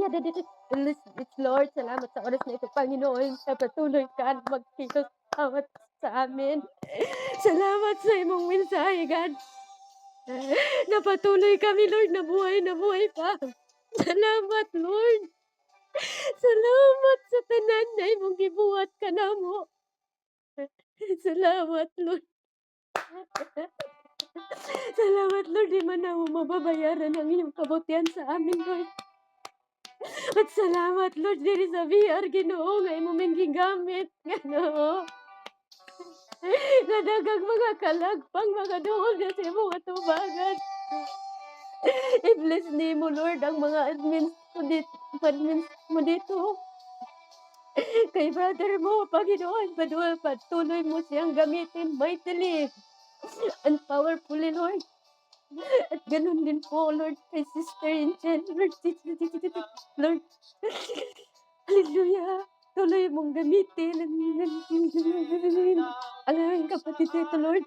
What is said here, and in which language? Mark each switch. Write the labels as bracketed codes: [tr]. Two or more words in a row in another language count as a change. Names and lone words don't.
[tl] It's Lord, salamat sa oras na ito, Panginoon, sa patuloy ka na magkilos bawat sa amin. [ceb] Salamat sa imong mensahe, God. Napatuloy kami, Lord, na buhay pa. Salamat, Lord. Salamat sa tanan na imong gibuhat kanamo. [tl] Salamat, Lord. Salamat, Lord, di man namo mababayaran ang iyong kabutihan sa amin, Lord. At salamat, Lord, [ceb] diri sa VR, Ginoo, nga imo ming gigamit, Ginoo. Nga daghang mga kalagpang, mga duol nga sa imong atubangan. I-bless nimo, Lord, [tl] ang mga admins mo dito. Kay brother mo, Panginoon, patuloy mo siyang gamitin [en] mightily and powerfully, [tl] Lord. At ganun din po, Lord, kay Sister Angel, Lord, Lord, hallelujah, tuloy mong gamitin ang aming kapatid nito, Lord.